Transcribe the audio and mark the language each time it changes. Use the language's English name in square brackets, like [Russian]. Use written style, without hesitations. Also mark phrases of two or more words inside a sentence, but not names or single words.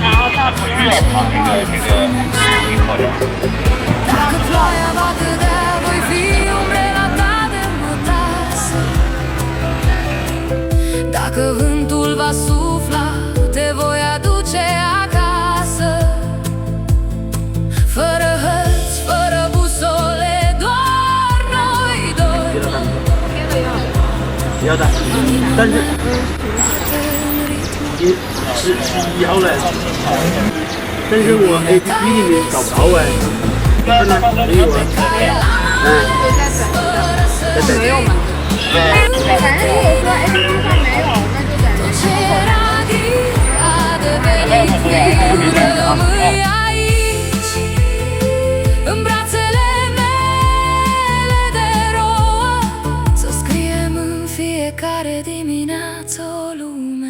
[Romanian] Dacă ploaia va cădea, voi fi umbrela ta de mătase. Dacă vântul va sufla, te voi aduce acasă. Fără hărți, fără busole, doar noi doi. [Chinese] 要的，但是也是11号嘞，但是我 APP 里面找不到哎，看到没有啊？没有吗？反正如果说 APP 上没有，那就等于 [Romanian] în brațele mele de rouă, să scriem în fiecare dimineață o lume.